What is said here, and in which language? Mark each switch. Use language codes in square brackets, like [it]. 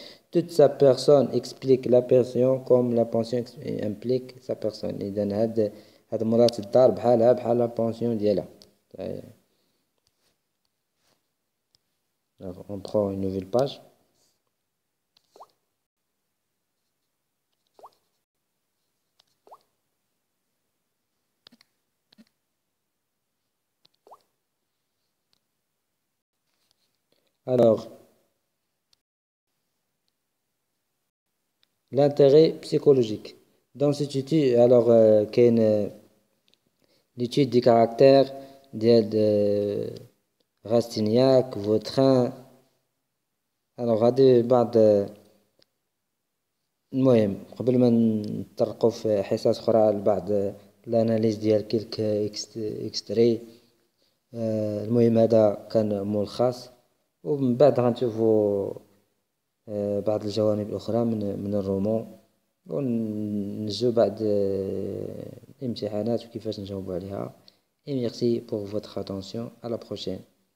[fr] Toute sa personne explique la pension comme la pension implique sa personne. [ar] إذا هاد مرات الدار بحال la pension ديالها. [fr] On prend une nouvelle page. Alors, l'intérêt psychologique. Dans cette étude, alors, كاين l'étude des caractères de Rastignac, Vautrin. [ar] alors هذه بعض المهم قبل ما نطرقوا في حصص أخرى لبعض الاناليز ديال كيلك اكستري. المهم هذا كان ملخص ومن بعد غنشوفوا بعض الجوانب الأخرى من الرومان ونجو بعد الامتحانات وكيفاش نجاوبوا عليها. [fr] Et merci pour votre attention. À la prochaine.